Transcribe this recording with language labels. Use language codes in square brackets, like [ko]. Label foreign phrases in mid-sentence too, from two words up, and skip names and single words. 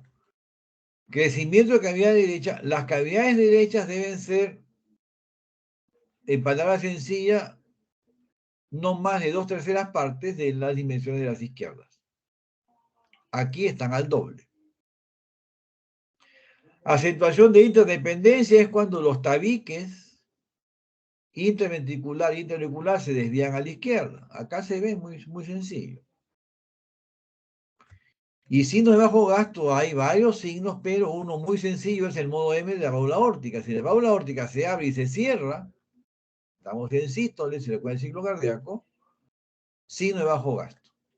[es] Crecimiento de cavidad derecha. Las cavidades derechas deben ser, en palabras sencillas, no más de 2/3 partes de las dimensiones de las izquierdas. Aquí están al doble. Acentuación de interdependencia es cuando los tabiques interventricular e interauricular se desvían a la izquierda. Acá se ve muy, muy sencillo. Y signos de bajo gasto, hay varios signos, pero uno muy sencillo es el modo M de la válvula aórtica. Si la válvula aórtica se abre y se cierra, estamos en sístole, se le cuenta el ciclo cardíaco, signo de bajo gasto.